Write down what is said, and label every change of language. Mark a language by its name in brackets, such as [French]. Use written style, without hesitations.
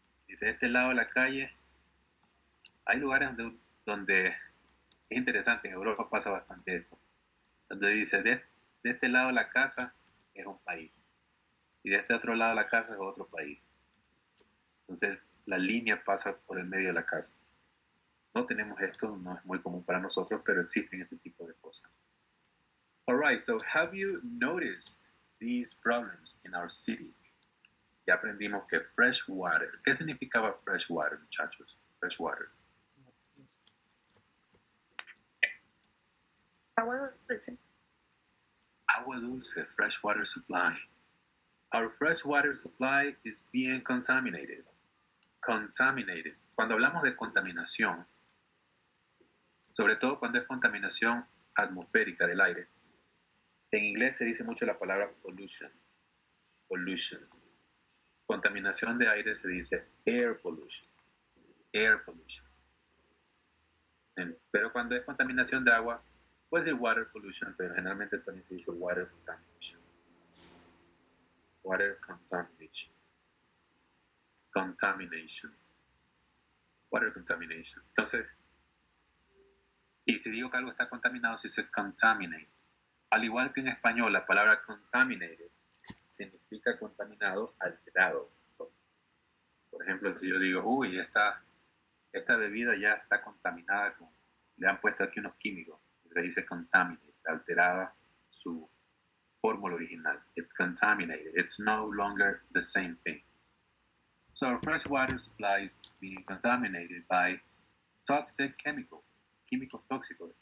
[Spanish] Dice, de este lado de la calle, hay lugares donde es interesante, en Europa pasa bastante esto, donde dice, de este lado de la casa es un país, y de este otro lado de la casa es otro país. Entonces, la línea pasa por el medio de la casa. No tenemos esto, no es muy común para nosotros, pero existen este tipo de cosas. [English] All right, so have you noticed these problems in our city? [Spanish] Ya aprendimos que fresh water. ¿Qué significaba fresh water, muchachos? [English] Fresh water. [Spanish] Agua dulce. Agua dulce, [English] fresh water supply. Our fresh water supply is being contaminated. Contaminated. [Spanish] Cuando hablamos de contaminación, sobre todo cuando es contaminación atmosférica del aire, en inglés se dice mucho la palabra pollution. Pollution. Contaminación de aire se dice air pollution. Air pollution. Pero cuando es contaminación de agua, puede ser water pollution, pero generalmente también se dice water contamination. [English] Water contamination. Contamination. Water contamination. [Spanish] Entonces, y si digo que algo está contaminado, se dice contaminate. Al igual que en español, la palabra contaminated significa contaminado, alterado. Por ejemplo, si yo digo, uy, esta bebida ya está contaminada, le han puesto aquí unos químicos, se dice contaminated, alterada su fórmula original. [English] It's contaminated. It's no longer the same thing. So our fresh water supply is being contaminated by toxic chemicals, [Spanish] químicos tóxicos.